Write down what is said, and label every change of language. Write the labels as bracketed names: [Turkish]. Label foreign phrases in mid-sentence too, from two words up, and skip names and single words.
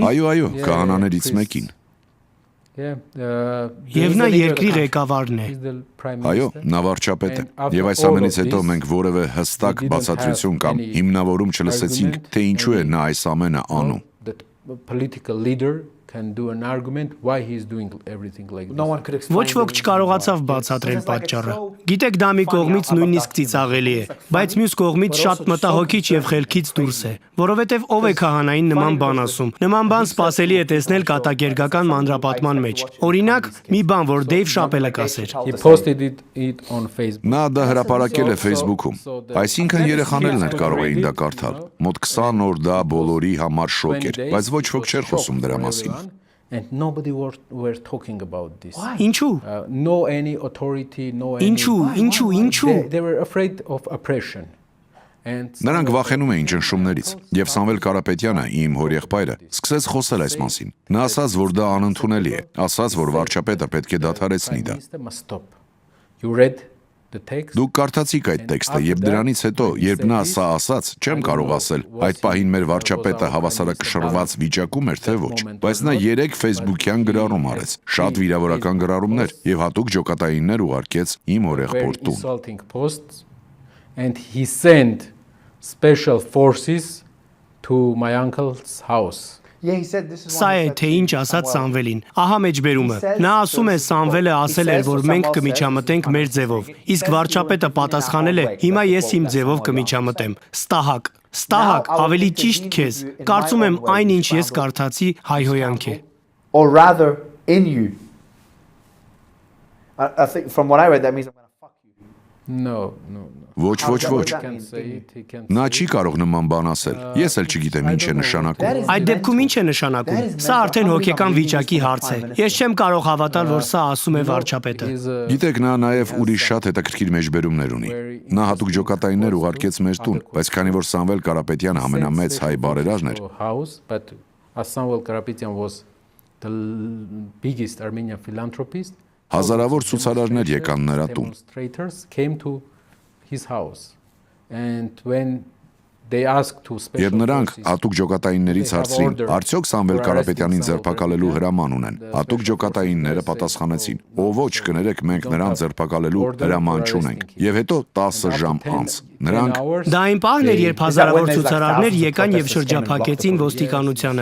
[Armenian] Այո, քահանաներից մեկին։ Եվ նա երկրի ղեկավարն է։ Այո, նա վարչապետ է։ Եվ այս ամենից հետո մենք որևէ հստակ բացատրություն կամ հիմնավորում չլսեցինք, թե ինչու է նա այս ամենը անում։ [English] Can do an argument why he is doing everything like this. [Armenian] Ոչ ոք չկարողացավ բացատրել պատճառը։ Գիտեք, դա մի կողմից նույնիսկ ծիծաղելի է, բայց մյուս կողմից շատ մտահոգիչ եւ խելքից դուրս է, որովհետեւ ով է քահանային նման բան ասում։ Նման բան սпасելի է տեսնել կատակերգական մանրապատման մեջ։ Օրինակ, մի բան, որ Դեյվ Շապելը կասեր։ [English] He posted it on Facebook. [Armenian] Նա դա հրապարակել է Facebook-ում։ Այսինքն երեխաներն էլ կարող էին դա կարդալ։ Մոտ 20 օր դա բոլորի համար շոկ էր, բայց ոչ ոք չէր խոսում դրա մասին։ [English] And nobody were talking about this. [Armenian] Ինչու։ [English] No any authority, no any. [Armenian] Ինչու։ [English] They were afraid of oppression. [Armenian] Նրանք վախենում էին ճնշումներից, եւ Սամվել Կարապետյանը, իմ հորեղբայրը, սկսեց խոսել այս մասին։ Նա ասաց, որ դա անընդունելի է, ասաց, որ վարչապետը պետք է դադարեցնի դա։ [English] You read the text? [Armenian] Դուք կարդացիք այդ տեքստը եւ դրանից հետո, երբ նա սա ասաց, չեմ կարող ասել, այդ պահին մեր վարչապետը հավասարակշռված վիճակում էր թե ոչ, բայց նա 3 Facebook-յան գրառում արեց, շատ վիրավորական գրառումներ եւ հատուկ ջոկատայիններ ուղարկեց իմ հորեղբոր տուն։ [English] And he sent special forces to my uncle's house. [Armenian] Սա է թե ինչ ասաց Սամվելին։ Ահա մեջբերումը։ Նա ասում է Սամվելը ասել էր, որ մենք կմիջամտենք մեր ձևով։ Իսկ վարչապետը պատասխանել է, հիմա ես իմ ձևով կմիջամտեմ։ Ստահակ, ավելի ճիշտ քեզ։ Կարծում եմ այն ինչ ես կարդացի հայհոյանք է։ [English] Or rather in you. I think from what I read that means I'm going to fuck you. No. [Armenian] Ոչ։ Նա չի կարող նման բան ասել։ Ես էլ չգիտեմ ինչ է նշանակում։ Այդ դեպքում ինչ է նշանակում։ Սա արդեն հոգեկան վիճակի հարց է։ Ես չեմ կարող հավատալ, որ սա ասում է վարչապետը։ Գիտեք, նա նաև ուրիշ շատ հետաքրքիր մեջբերումներ ունի։ Նա հատուկ ջոկատայիններ ուղարկեց մեր տուն, բայց քանի որ Սամվել Կարապետյանը ամենամեծ հայ բարերարն էր, [English] but as Samuel Karapetyan was the biggest Armenian philanthropist, [Armenian] հազարավոր ցուցարարներ եկան նրա տուն։ [English] Demonstrators came to his house, and when they asked to special [Armenian] Եվ նրանք հատուկ ջոկատայիններից հարցրին, արդյոք Սամվել Կարապետյանին ձերբակալելու հրաման ունեն։ Հատուկ ջոկատայինները պատասխանեցին, ո ոչ, կներեք, մենք նրան ձերբակալելու հրաման չունենք։ Եվ հետո 10 ժամ անց նրանք Դա այն պահն էր, երբ հազարավոր ցուցարարներ եկան եւ շրջափակեցին ոստիկանությանը։